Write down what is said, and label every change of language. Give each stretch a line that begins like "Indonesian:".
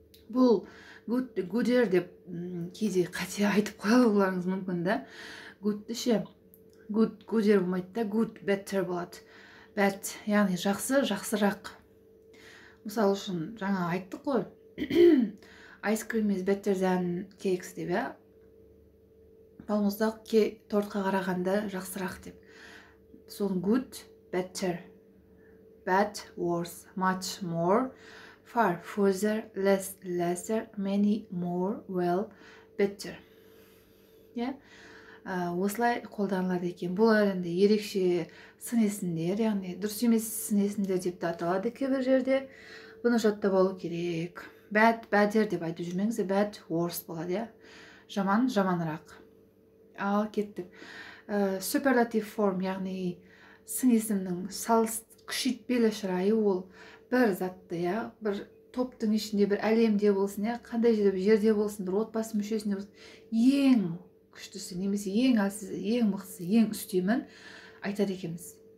Kazakh: Бұл gooder деп кейде қате айтып қояларыңыз мүмкін да. Good ше, good, gooder болмайды да, good, better болады. Bad, яғни жақсы, жақсырақ. Мысалы үшін жаңа айттық қой.
English: Ice cream is better than cakes
Kazakh: деп, балмұздақ тортқа қарағанда жақсырақ деп.
English: Соң good, better, bad, worse, much, more, far, further, less, lesser, many, more, well, better.
Kazakh: Осылай қолданылады екен. Бұл әрінде ерекше сын есімдер, яғни дұрыс емес сын есімдер деп аталады кейбір жерде. Бұны жаттап алу керек. Bad, better деп айтып жүрмеңіз, bad, worse болады. Жаман, жаманырақ. Ал кеттік. Superlative form, яғни сын есімнің күшейтпелі шырайы, ол бір затты, бір топтың ішінде, бір әлемде болсын, қандай жерде болсын, бір отбасы мүшесінде болсын, ең күштісі немесе ең әлсізі, ең мықтысы, ең үстемін айтады екенбіз.